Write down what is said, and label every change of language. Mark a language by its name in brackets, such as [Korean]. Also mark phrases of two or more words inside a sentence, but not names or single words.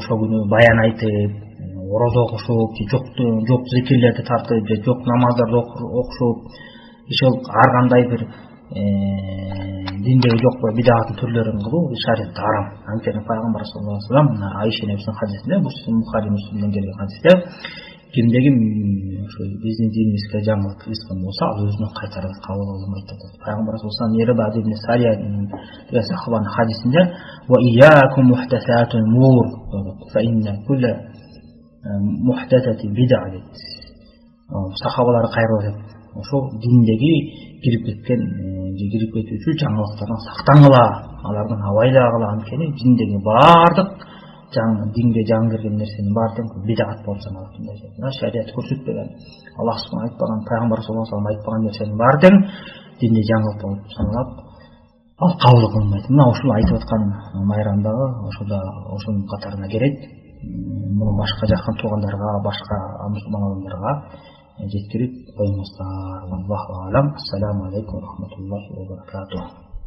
[Kyrgyz] Ошол күнү баян айтып, орозо окушуп, жок зикирлерди тартып, же жок намаздарды окушуп, ошол ар кандай бир диндеги жок бидаттын түрлөрүн кылуу шариатта арам. Анткени пайгамбар [Arabic] صلى الله عليه وسلم [Kyrgyz] Айша энебиздин хадисинде, Бухари Муслимден келген хадисте, кимдеги ошо биздин динибизге жаңылык кылган болсо, ал өзүнө кайтарып кабыл алынбайт деп атат. Пайгамбар [Arabic] صلى الله عليه وسلم [Kyrgyz] Ирбад ибн Сария деген сахабанын хадисинде [Arabic] وإياكم ومحدثات الأمور فإن كل محدثة بدعة [Kyrgyz] дейт. Сахабалар кайрылып атат. Ошо диндеги кирип кетүүчү жаңылыктардан сактангыла, алардан абайлагыла. Анткени диндеги баардык динге жаңы кирген нерсенин баардыгы бид'ат болуп саналат. Шариат көрсөтпөгөн, Аллах субхана айтпаган, пайгамбар [Arabic] صلى الله عليه وسلم [Kyrgyz] айтпаган нерсенин баардыгы динде жаңылык болуп саналат. Ал кабыл кылынбайт. Мына ушул айтып аткан майрамдагы ошонун катарына кирет. Муну башка жакын туугандарга, башка мусулман адамдарга жеткирип коймоңуздар. [Arabic] الله أعلم. السلام عليكم ورحمة الله وبركاته.